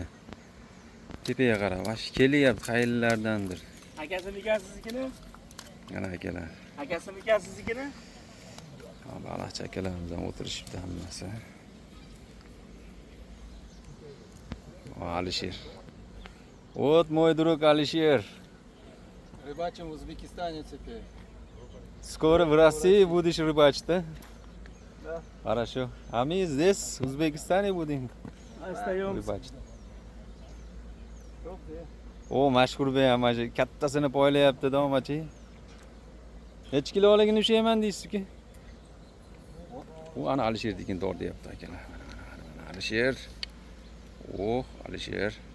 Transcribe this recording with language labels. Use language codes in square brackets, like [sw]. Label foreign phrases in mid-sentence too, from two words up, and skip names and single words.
[uz] Tepaga qarab, mana shu kelyapti qayerlardandir. Akasiniki siznikini? Mana akalar. Akasiniki siznikini? Ha, baliqchi akalarimiz ham o'tirishibdi hammasi. Alisher. [ru] Вот мой друг Алишер. Рыбачим в Узбекистане теперь. Скоро в России будешь рыбачить, да? Да. Хорошо. А мы здесь, в Узбекистане, будем Остаемся. rыбачить. [uz] O mashhur be ham mana kattasini poylayapti domachi. Necha kiloligini ushlayman deysiz-ki? U ana Alishernikini tortyapti akalar. Mana Alisher. Oh, Alisher.